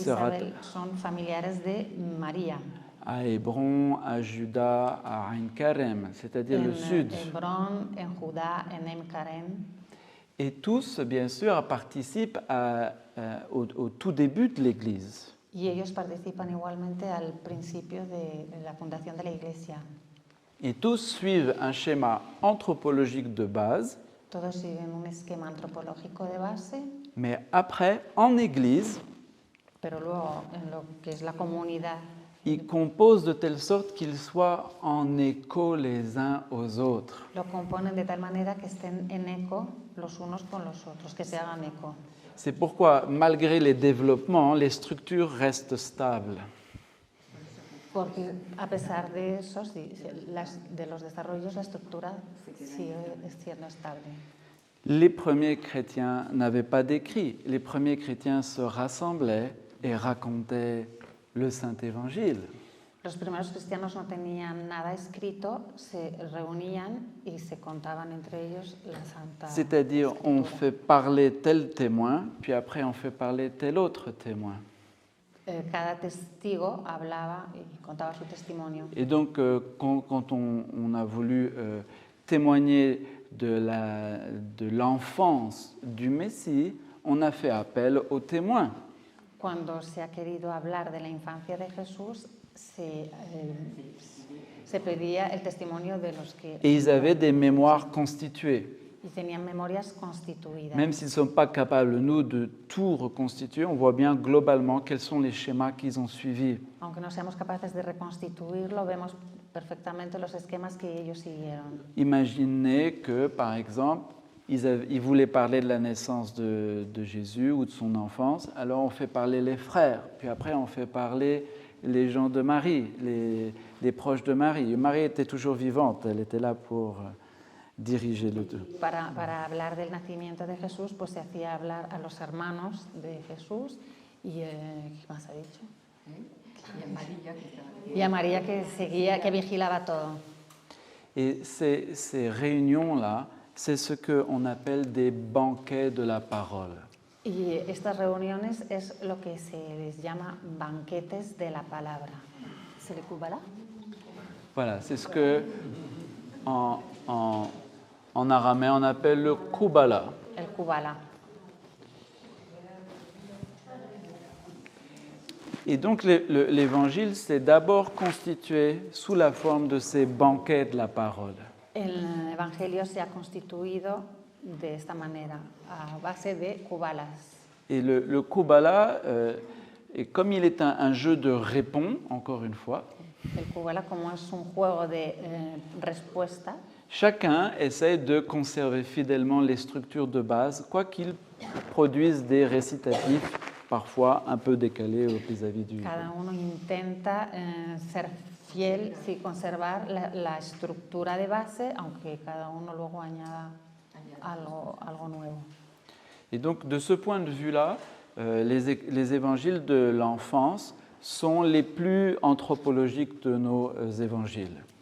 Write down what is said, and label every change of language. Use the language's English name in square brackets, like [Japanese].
[Spanish] Isabel son familiares de María. [French] À Hébron, à Juda, à Ain Karem, c'est-à-dire le sud. [Spanish] Hebrón, en Judá, en Em-Karen. [French] Et tous, bien sûr, participent au tout début de l'Église. [Spanish] Y ellos participan igualmente al principio de la fundación de la iglesia. [French] Et tous suivent un schéma anthropologique de base, [Spanish] Todos siguen un esquema antropológico de base, [French] mais après, en Église, [Spanish] pero luego en lo que es la comunidad [French] ils composent de telle sorte qu'ils soient en écho les uns aux autres. [Spanish] lo componen de tal manera que estén en eco los unos con los otros, que se hagan eco. [French] C'est pourquoi, malgré les développements, les structures restent stables. [Spanish] Porque a pesar de eso, sí, de los desarrollos, la estructura sigue siendo estable. [French] Les premiers chrétiens n'avaient pas d'écrit. Les premiers chrétiens se rassemblaient et racontaient le Saint-Évangile. [Spanish] Los primeros cristianos no tenían nada escrito, se reunían y se contaban entre ellos la Santa [French] C'est-à-dire, on fait parler tel témoin, puis après on fait parler tel autre témoin. [Spanish] Cada testigo hablaba y contaba su testimonio. [French] Et donc, quand on a voulu témoigner de l'enfance du Messie, on a fait appel aux témoins. [Spanish] Cuando se ha querido hablar de la infancia de Jesús, se pedía el testimonio de los que... [French] Et ils avaient des mémoires constituées. [Spanish] Y tenían memorias constituidas. [French] Même s'ils ne sont pas capables, nous, de tout reconstituer, on voit bien globalement quels sont les schémas qu'ils ont suivis. [Spanish] Aunque no seamos capaces de reconstituirlo, vemos perfectamente los esquemas que ellos siguieron. [French] Imaginez que, par exemple, ils voulaient parler de la naissance de Jésus ou de son enfance, alors on fait parler les frères, puis après on fait parler les gens de Marie, les proches de Marie. Marie était toujours vivante, elle était là pour diriger le tout. [Spanish] Para hablar del nacimiento de Jesús, pues se hacía hablar a los hermanos de Jesús y ¿qué más ha dicho? Y a María que seguía, que vigilaba todo. [French] Et ces réunions-là, c'est ce qu'on appelle des banquets de la parole. [Spanish] Y estas reuniones es lo que se les llama banquetes de la palabra. ¿Se le cubala? [French] Voilà, c'est ce que en araméen on appelle le kubala. [Spanish] El cubala. [French] Et donc l'évangile s'est d'abord constitué sous la forme de ces banquets de la parole. [Spanish] El evangelio se ha constituido de esta manera, a base de cubalas. [French] Et le kubala, et comme il est un jeu de répons, encore une fois, [Spanish] El cubala, como es un juego de respuesta, [French] chacun essaie de conserver fidèlement les structures de base, quoiqu'il produise des récitatifs parfois un peu décalés vis-à-vis du... [Spanish] cada uno intenta ser fiel, sí, conservar la estructura de base, aunque cada uno luego añada algo nuevo. [French] Et donc, de ce point de vue-là, les évangiles de l'enfance sont les plus anthropologiques de nos évangiles.